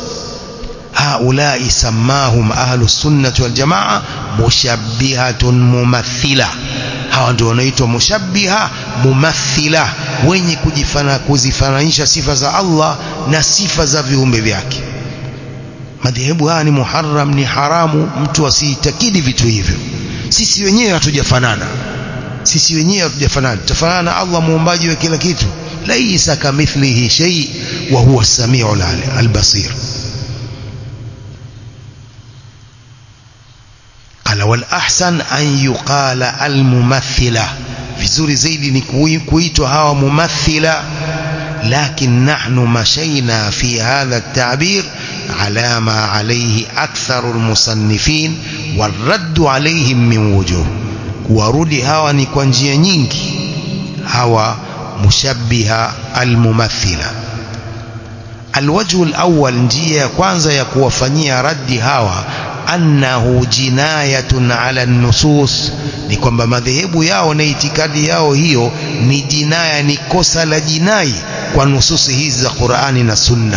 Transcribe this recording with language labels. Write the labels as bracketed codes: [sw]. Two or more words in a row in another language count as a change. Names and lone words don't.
[ar] هؤلاء سماهم أهل السنة والجماعة مشبهة ممثلة, [sw] hawa ndio wanaitwa [ar] مشبهة ممثلة, [sw] wenye kuzifananisha sifa za Allah na sifa za viumbe vyake. Madhehebu haya ni muharram, ni haramu mtu asiitakidi vitu hivyo. Sisi wenyewe hatujafanana, tutafanana na Allah muumbaji wa kila kitu. [ar] ليس كمثله شيء وهو السميع البصير. قال والأحسن أن يقال الممثلة, [sw] vizuri zaidi ni kuitwa hawa mumathila. [ar] لكن نحن مشينا في هذا التعبير على ما عليه أكثر المصنفين والرد عليهم من وجوه. [sw] Kuwarudi hawa ni kwa njia nyingi, hawa [ar] مشبهة الممثلة. الوجه الأول, [sw] njia ya kwanza ya kuwafanyia raddi hawa, [ar] أنه جناية على النصوص, [sw] ni kwamba madhehebu yao na itikadi yao hiyo ni jinaya, ni kosa la jinai kwa nususi hizi za Qur'ani na Sunna.